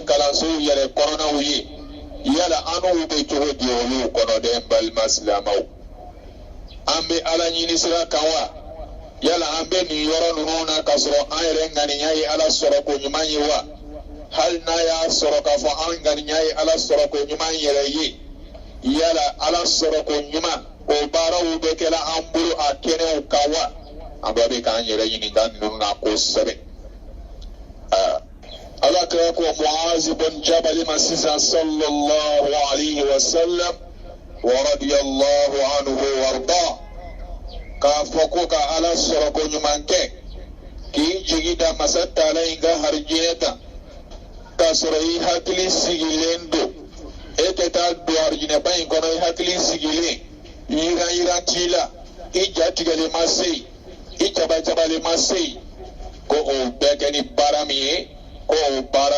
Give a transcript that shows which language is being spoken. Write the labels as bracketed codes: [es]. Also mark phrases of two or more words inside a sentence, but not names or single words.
[bm] kalansow yɛrɛ kɔnɔnaw ye yala an n'u bɛ cogo di olu kɔnɔ dɛ n balima silamɛw an bɛ ala ɲini sira kan wa yala an bɛ nin yɔrɔ ninnu na k'a sɔrɔ an yɛrɛ ŋaniya ye ala sɔrɔ ko ɲuman ye wa hali n'a y'a sɔrɔ k'a fɔ an ŋaniya ye ala sɔrɔ ko ɲuman yɛrɛ ye yala ala sɔrɔ ko ɲuman o baaraw bɛ kɛla an bolo a kɛnɛw kan wa an bɛɛ bɛ k'an yɛrɛ ɲininka ninnu na kosɛbɛ ala kira ko Muaz bin Jabal ma sisan [ar] صلى الله عليه وسلم ورضي الله عنه [bm] warda k'a fɔ ko ka ala sɔrɔ ko ɲuman kɛ k'i jigi da masa taala in ka harijinɛ kan k'a sɔrɔ i hakili sigilen don e tɛ taa don harijinɛba in kɔnɔ i hakili sigilen yiran t'i la i jatigɛlen ma se yen i cabacabalen ma se yen ko o bɛɛ kɛ ni baara min ye ko o baara